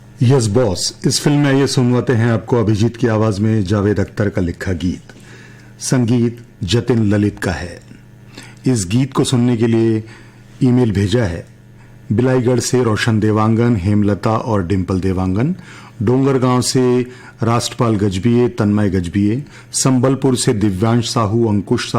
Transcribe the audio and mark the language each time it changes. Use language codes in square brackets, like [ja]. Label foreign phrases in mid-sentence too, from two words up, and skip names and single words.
[en] Yes boss. [hi] इस फिल्म में ये सुनवाते हैं आपको अभिजीत की आवाज में जावेद अख्तर का लिखा गीत। संगीत जतिन ललित का है। इस गीत को सुनने के लिए ईमेल भेजा है बिलाईगढ़ से रोशन देवांगन, हेमलता और डिंपल देवांगन, डोंगरगांव से राष्ट्रपाल गजबिये, तन्मय गजबिये, संबलपुर से दिव्यांश साहू, अंकुश